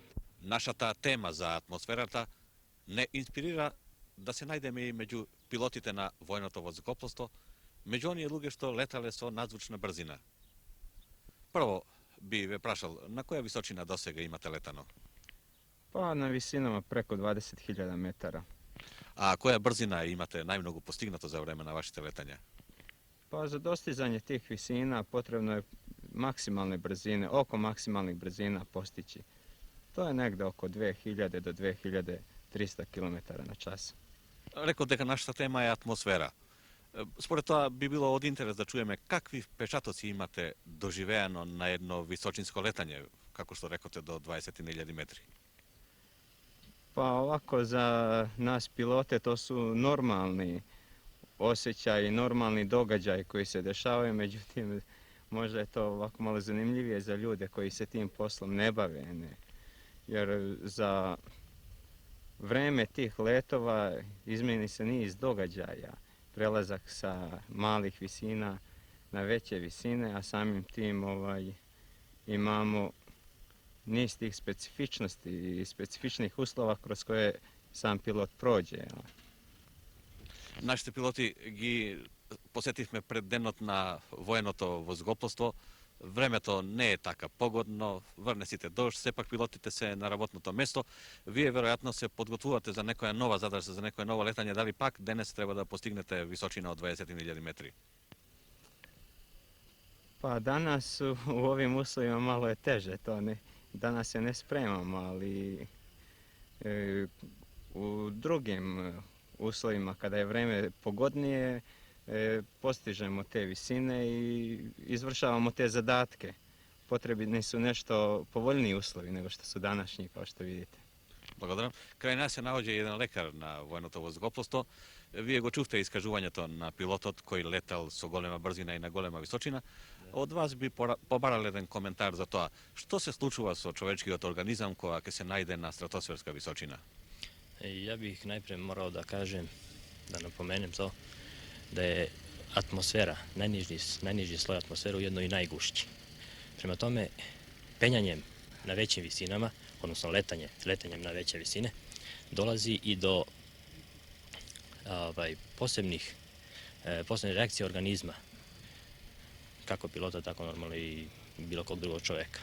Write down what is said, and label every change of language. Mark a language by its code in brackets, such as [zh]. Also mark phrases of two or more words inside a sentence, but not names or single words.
[mk] Нашата тема за атмосферата не инспирира да се најдеме и меѓу пилотите на војното воздухопловство, меѓу оние луѓе што летале со надзвучна брзина. Прво би ве прашал, на која височина досега имате летано? [sr] Па на висинама преко 20.000 метара. [mk] А која брзина имате најмногу постигнато за време на вашите летања? [sr] Pa za dostizanje tih visina potrebno je maksimalne brzine, oko maksimalnih brzina postići. To je negde oko 2000 do 2300 km na čas. [mk] Рекол дека нашата тема е атмосфера. Според тоа би било од интерес да чуеме какви впечатоци имате доживеано на едно височинско летање, како што рекоте, до 20.000 метри. [sr] Pa ovako za nas pilote to su normalni osjećaji, normalni događaji koji se dešavaju, međutim možda je to ovako malo zanimljivije za ljude koji se tim poslom ne bave, ne? Jer za vreme tih letova izmeni se niz događaja, prelazak sa malih visina na veće visine, a samim tim imamo niz tih specifičnosti i specifičnih uslova kroz koje sam pilot prođe. [mk] Нашите пилоти ги посетивме пред денот на военото воздухопловство. Времето не е така погодно, врне сите дожд, сепак пилотите се на работното место. Вие веројатно се подготвувате за некоја нова задача, за некоја ново летање, дали пак денес треба да постигнете височина од 20.000 метри? [sr] Pa danas u ovim uslovima malo je teže, danas se ne spremamo, ali u drugim uslovima kada je vreme pogodnije postižemo te visine i izvršavamo te zadatke. Potrebni su nešto povoljniji uslovi nego što su današnji, kao što vidite. [mk] Благодарам. Крај нас се наоѓа еден лекар на военото воздухопловство. Вие го чувте искажувањето на пилотот кој летал со голема брзина и на голема височина. Од вас би побарал еден коментар за тоа. Што се случува со човечкиот организам кога ќе се најде на стратосферска височина? [sr] Ja bih najprije morao da kažem, da napomenem to, da je atmosfera, najniži sloj atmosfere ujedno i najgušći. Prema tome, penjanjem na većim visinama, odnosno letanjem na veće visine, dolazi i do posebne reakcije organizma, kako pilota, tako normalno i bilo kog drugog čoveka.